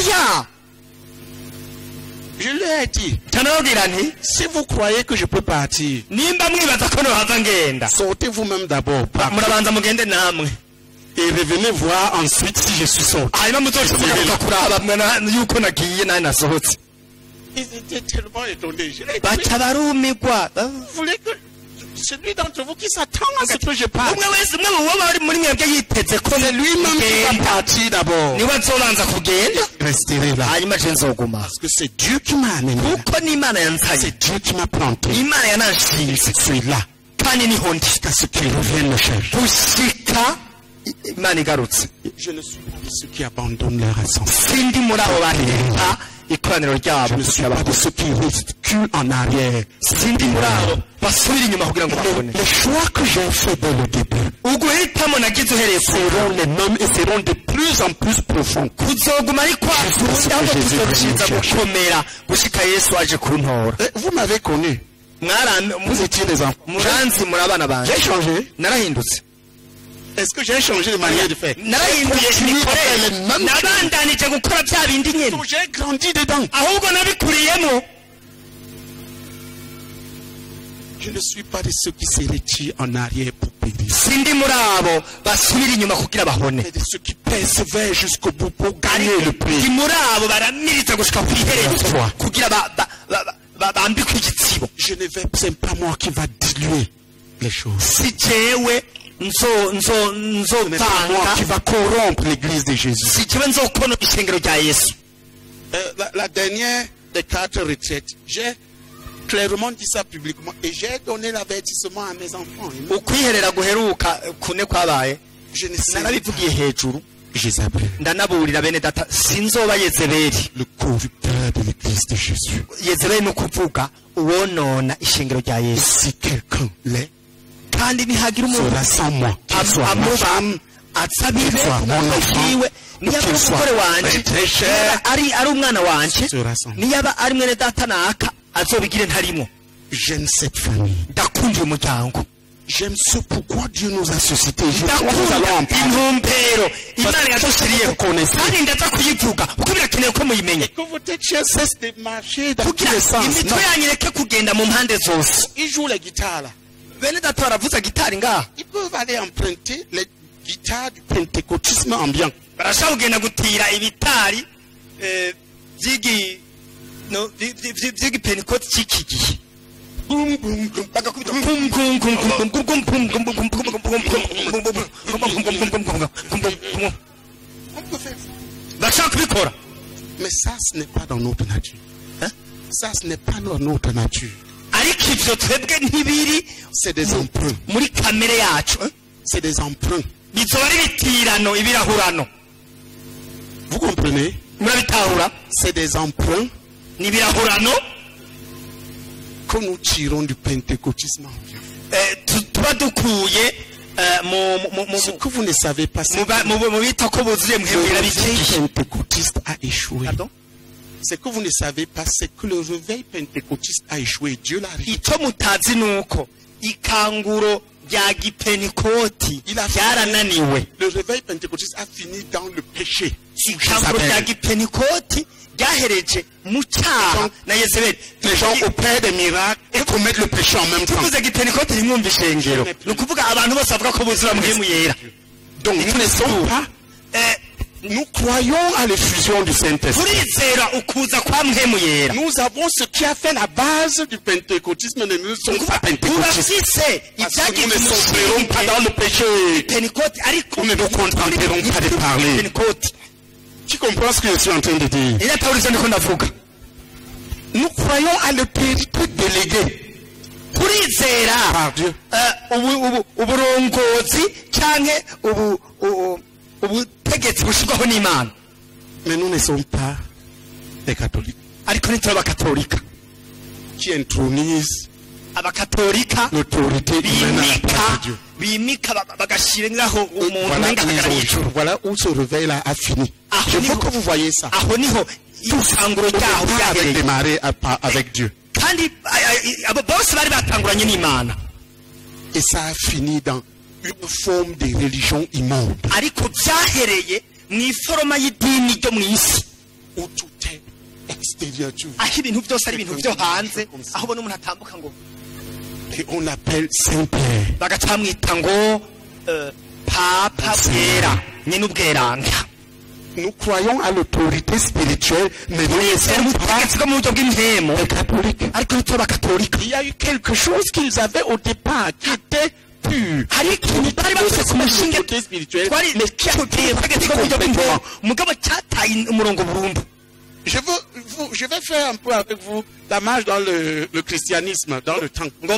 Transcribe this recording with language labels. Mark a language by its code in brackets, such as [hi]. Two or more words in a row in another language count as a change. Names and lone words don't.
[fr] Je lui ai dit, si vous croyez que je peux partir, sortez vous-même d'abord. Et revenez voir ensuite si je suis sorti. Ils étaient tellement étonnés. Je leur ai dit, [rn] baca barumirwa [fr] vous voulez que celui d'entre vous qui s'attend à ce que je parle, [rn] umwe wese umwe mu bo bari muri mwebwe yiteze ko [fr] c'est lui-même qui va [rn] ngenda [fr] partir d'abord. [rn] niwe azobanza kugenda [fr] Resterai là. [rn] hanyuma je nzoguma [fr] Parce que c'est Dieu qui m'a amené là. [rn] kuko n'imana yanzanye [fr] C'est Dieu qui m'a planté. [rn] imana yananshinze [fr] Je suis là. [rn] kandi niho ndi [fr] Jusqu'à ce qu'il revienne me chercher. [rn] gushika imana igarutse [fr] Je ne suis pas de ceux qui abandonnent leur ascension. [rn] sindi muri abo bahita ikoraniro [fr] Je [rn] ryabo [fr] ne suis pas de ceux qui reculent en arrière. [rn] sindi muri abo basubira inyuma kugira ngo babone [fr] Les choix que j'ai faits dès le début [rn] uguhitamo nagize uhereye ku [fr] seront les mêmes et seront de plus en plus profonds. [rn] kuzoguma ari kwa kundi ahubwo tuzorushiriza gukomera gushika yesu aje kuntora [fr] Vous m'avez connu. Vous étiez des enfants. [rn] muranzi muri abana banje [fr] J'ai changé. [rn] narahindutse [fr] Est-ce que j'ai changé de manière de faire? [rn] narahinduye imikorere nabandanije gukora bya bindi nyine [fr] Donc j'ai grandi dedans. [rn] ahubwo nabikuriyemo [fr] Je ne suis pas de ceux qui se retirent en arrière pour périr. [rn] sindi muri abo basubira inyuma kugira bahone [fr] Mais de ceux qui persévèrent jusqu'au bout pour gagner le prix. [rn] ndi muri abo baramiriza gushika ku iherezo kugira bambikwe igitsibo [fr] Je ne vais, c'est pas moi qui va diluer les choses. [rn] si jewe [fr] Ce n'est pas moi qui [rn] nzovanga [fr] va corrompre l'église de Jésus. [rn] si jewe nzokona ishengero rya yesu [fr] La dernière des 4 retraites, j'ai clairement dit ça publiquement et j'ai donné l'avertissement à mes enfants. [rn] ukwiherera guheruka kune kwabaye [fr] Je ne sais [rn] narabivugiye hejuru [fr] Jézabel, [rn] ndanaburira bene data sinzoba yezebeli [fr] le corrupteur de l'église de Jésus. [rn] yezebeli ni ukuvuga uwonona ishengero rya [fr] Et [rn] yesu [fr] si quelqu'un l'est, [rn] kandi ntihagira umuntu [fr] sera sans moi, qu'il soit ma femme, [rn] atsabibe [fr] soit mon enfant, [rn] wiwe niyaba [fr] qu'il [rn] ari [fr] soit [rn] umugore wanje [fr] très cher, [rn] ari umwana wanje [fr] sera sans moi. [rn] niyaba ari mwene data naka azobigire ntarimo [fr] J'aime cette famille. [rn] ndakunda uyu muryango [fr] J'aime ce pourquoi Dieu nous a suscité. Je crois que nous [rn] ndakunda [fr] allons en parler. [rn] intumbero imana yadushyiriyeho [fr] Vous connaissez. [rn] kandi ndaza kuyivuga kuko birakenewe ko muyimenye [fr] Que votre tête cesse de marcher dans tous [rn] kugira [fr] les sens. [rn] imitwe [fr] Non. [rn] yanyu ireke kugenda mu mpande zose [fr] Ils jouent la guitare là. [rn] bene data baravuza gitari ngaha [fr] Ils peuvent aller emprunter les guitares du pentecôtisme ambiant. [rn] barashaka kugenda gutira ibitari by'igipentekoti cy'iki gihe [fr] Boum, boum, boum. [rn] bagakubita pum, pum, pum, pum, pum, pum, pum, pum, pum, pum, pum, pum. [fr] On peut faire ça. [rn] bashaka kubikora [fr] Mais ça, ce n'est pas dans notre nature. Hein? Ça, ce n'est pas dans notre nature. [rn] ariko ibyo twebwe ntibiri [fr] C'est des emprunts. [rn] muri kamere yacu [fr] C'est des emprunts. [rn] bizoba ari ibitirano ibirahurano [fr] Vous comprenez? [rn] murabitahura [fr] C'est des emprunts [rn] ni ibirahurano [fr] que nous tirons du pentecôtisme ambiant. [rn] tuba dukuye [fr] Ce que vous ne savez pas, c'est [rn] mu bita ko buzuye [fr] que [rn] mwebwira [fr] le réveil [rn] bikiki [fr] pentecôtiste a échoué. Pardon? Ce que vous ne savez pas, c'est que le réveil pentecôtiste a échoué. Dieu l'a arrêté. [rn] icyo mutazi ni uko ikanguro rya gipenikoti [fr] Il a [rn] ryarananiwe [fr] Le réveil pentecôtiste a fini dans le péché. Sous [rn] ikanguro rya [fr] Jézabel. [rn] gipenikoti ryahereje mu cyaha na yezebeli [fr] Les gens opèrent des miracles et commettent le péché en même temps. [rn] tuvuze gipenikoti ntimwumva ishengero ni ukuvuga abantu bose bavuga ko buzura muhemu yera [fr] Donc nous ne sommes pas, nous croyons à l'effusion du Saint-Esprit. [rn] turizera ukuza kwa muhemu yera [fr] Nous avons ce qui a fait la base du pentecôtisme, mais nous ne sommes pas pentecôtistes. [rn] turafise [fr] Parce que nous [rn] ibyagize [fr] ne sombrerons pas dans le péché. [rn] gipenikoti ariko [fr] Nous ne nous contenterons pas de parler. [rn] gipenikoti [fr] Tu comprends ce que je suis en train de dire? [rn] iriya tawurizo ndiko ndavuga [fr] Nous croyons à l'autorité déléguée [rn] turizera [fr] par Dieu. [rn] uburongozi canke ubutegetsi bushyirwaho n'imana [fr] Mais nous ne sommes pas des catholiques [rn] ariko ntituri abakatolika [fr] qui intronisent [rn] abakatolika [fr] l'autorité humaine à la place de Dieu. [rn] bimika bagashyiraho umuntu [fr] Voilà [rn] umenga ahagarariye ijuru [fr] voilà où ce réveil-là a fini. Ah, Je au veux niveau- que vous voyez ça. [rn] aho niho isanguro ryaho [fr] Pas avec [rn] ryahereye [fr] démarrer avec Dieu. [rn] kandi abo bose bari batanguranye n'imana [fr] Et ça a fini dans une forme de religion immonde [rn] ariko byahereye mu iforoma y'idini ryo mu isi [fr] où tout est extérieur. Tu vois. [rn] aho ibintu byose ari ibintu byo hanze aho ubona umuntu atambuka ngo [fr] Et on l'appelle Saint-Pierre. [rn] bagacamwita ngo papa bwera nyine ubweranga [fr] Nous croyons à l'autorité spirituelle, mais nous ne sommes pas des catholiques. Il y a eu quelque chose qu'ils avaient au départ qui était pur. L'autorité spirituelle, mais qui a été complètement. Je vais faire un peu avec vous la marche dans le christianisme, dans le temps.